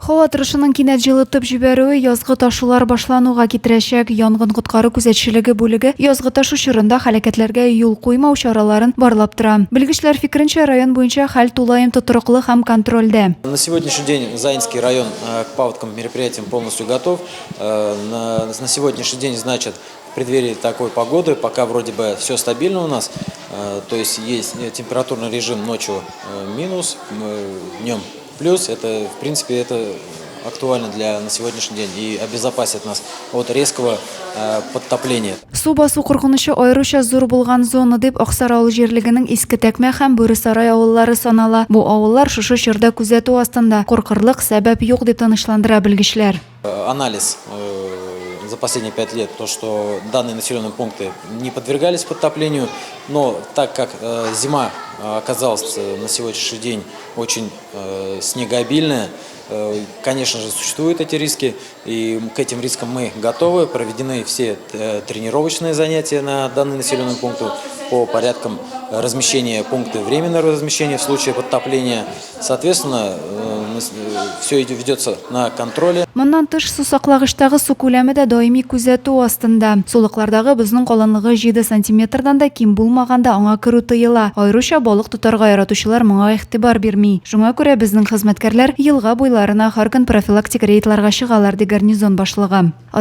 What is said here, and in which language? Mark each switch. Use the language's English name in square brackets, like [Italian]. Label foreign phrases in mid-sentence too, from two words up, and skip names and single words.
[Tatar] Һава торышының кинәт җылытып җибәрүе язгы ташулар башлануга китерәчәк. Янгын коткару күзәтчелеге бүлеге язгы ташу чорында һәлакәтләргә юл куймау чараларын барлап тора. Белгечләр фикеренчә, район буенча хәл тулаем тотрыклы һәм контрольдә. [Russian] На сегодняшний день Заинский район к паводкам мероприятиям полностью готов. На сегодняшний день, значит, в преддверии такой погоды, пока вроде бы все стабильно у нас, то есть температурный режим ночью минус, днем плюс, это в принципе это актуально на сегодняшний день и обезопасит нас от резкого подтопления. [Tatar] Су басу куркынычы аеруча зур булган зона дип Аксар авыл җирлегенең Иске Тәкмә һәм Бөресарай авыллары санала. Бу авыллар шушы чорда күзәтү астында. Куркырлык сәбәп юк дип танышландыра белгечләр. [Russian] Анализ за последние 5 лет, то, что данные населенные пункты не подвергались подтоплению, но так как зима оказалась на сегодняшний день очень снегообильная, конечно же, существуют эти риски, и к этим рискам мы готовы. Проведены все тренировочные занятия на данный населенный пункт по порядкам размещения пункта временного размещения в случае подтопления. Соответственно, все ведется на контроле. [Tatar] Моннан тыш су саклагычтагы су күләме дә даими күзәтү астында. Сулыклардагы безнең калынлыгы 7 сантиметрдан да ким булмаганда аңа керү тыела. Аеруча балык тотарга яратучылар моңа игътибар бирми. Шуңа күрә безнең хезмәткәрләр елга буйларына һәр көн профилактик рейдларга чыгалар ди гарнизон башлыгы.